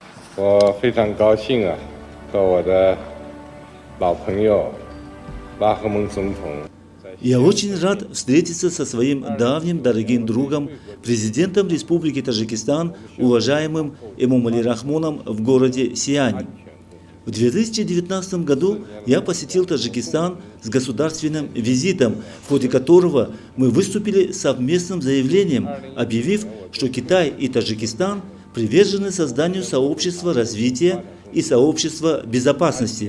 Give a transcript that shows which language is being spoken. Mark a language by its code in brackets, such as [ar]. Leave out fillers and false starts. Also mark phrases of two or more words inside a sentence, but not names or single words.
[zh] 我非常高兴啊，和我的老朋友拉赫蒙总统。 [ru] Я очень рад встретиться со своим давним дорогим другом, президентом Республики Таджикистан, уважаемым Эмомали Рахмоном в городе Сиань. В 2019 году я посетил Таджикистан с государственным визитом, в ходе которого мы выступили с совместным заявлением, объявив, что Китай и Таджикистан привержены созданию сообщества развития и сообщества безопасности.